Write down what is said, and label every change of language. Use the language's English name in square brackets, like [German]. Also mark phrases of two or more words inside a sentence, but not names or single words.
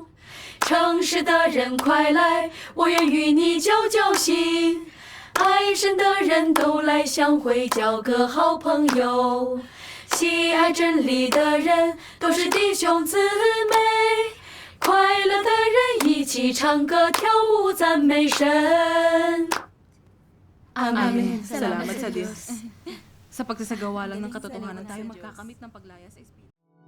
[Chinese] 诚实的人快来，我愿与你交交心。爱神的人都来相会，交个好朋友。喜爱真理的人都是弟兄姊妹，快乐的人一起唱歌跳舞赞美神。 [Filipino] Amen. Salamat sa Diyos. Sa pagsasagawa lang ng katotohanan tayo magkakamit ng paglaya sa Espiritu.